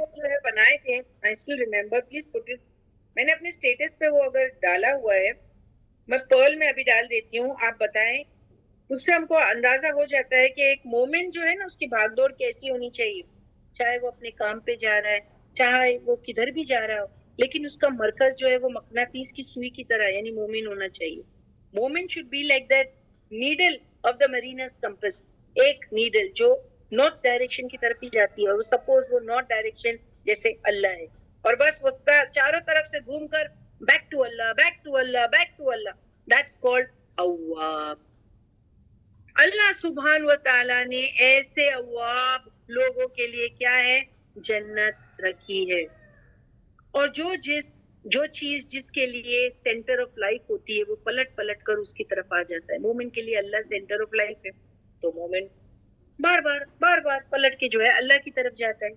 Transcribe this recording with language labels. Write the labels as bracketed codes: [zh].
[ur] وہ جو ہے بنائے تھے، [en] I still remember, please put it. [ur] میں نے اپنے اسٹیٹس پہ وہ اگر ڈالا ہوا ہے، میں پرل میں ابھی ڈال دیتی ہوں، آپ بتائیں. اس سے ہم کو اندازہ ہو جاتا ہے کہ ایک مومن جو ہے نا اس کی بھاگ دوڑ کیسی ہونی چاہیے، چاہے وہ اپنے کام پہ جا رہا ہے، چاہے وہ کدھر بھی جا رہا ہو، لیکن اس کا مرکز جو ہے وہ مقناطیس کی سوئی کی طرح یعنی مومن ہونا چاہیے. [en] مومن should be like that needle of the mariner's compass. [ur] ایک نیڈل جو نارتھ ڈائریکشن کی طرف ہی جاتی ہے، اور سپوز وہ نارتھ ڈائریکشن جیسے اللہ ہے، اور بس وہ چاروں طرف سے گھوم کر [en] back to Allah, back to Allah, [ur] back to Allah. [en] That's called اواب. [ur] اللہ سبحان و تعالیٰ نے ایسے اواب لوگوں کے لیے کیا ہے؟ جنت رکھی ہے. اور جو چیز جس کے لیے سینٹر آف لائف ہوتی ہے وہ پلٹ پلٹ کر اس کی طرف آ جاتا ہے. مومن کے لیے اللہ سینٹر آف لائف ہے تو مومن بار بار پلٹ کے جو ہے اللہ کی طرف جاتا ہے.